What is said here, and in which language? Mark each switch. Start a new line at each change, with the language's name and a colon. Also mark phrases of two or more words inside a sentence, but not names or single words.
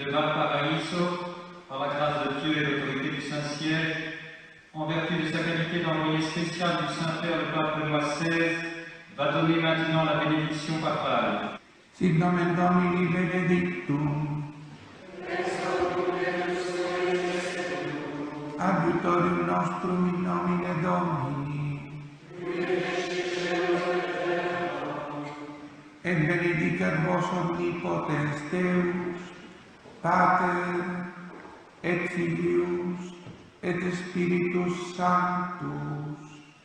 French: Valparaiso, par la grâce de Dieu et l'autorité du Saint-Siège, en vertu de sa qualité d'envoyé spécial du Saint-Père le pape Benoît XVI, va donner maintenant la bénédiction papale.
Latin: Sit nomen Domini benedictum. Adjutorium nostrum in nomine Domini. Et benedicat vos omnipotens Deus, Pater, et Filius, et Spiritus Sanctus.